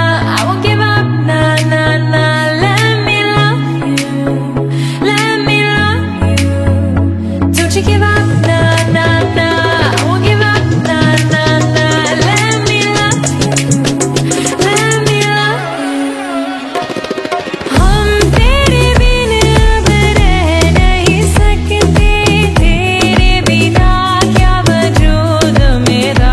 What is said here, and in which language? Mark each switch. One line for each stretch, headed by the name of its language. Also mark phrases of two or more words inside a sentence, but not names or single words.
English: I won't give up, nah, nah, nah. Let me love you, let me love you. Don't you give up, nah, nah, nah. I won't give up, nah, nah, nah. Let me love you, let me love you.
Hindi: हम तेरे बिना बने नहीं सकते, तेरे बिना क्या वजूद मेरा।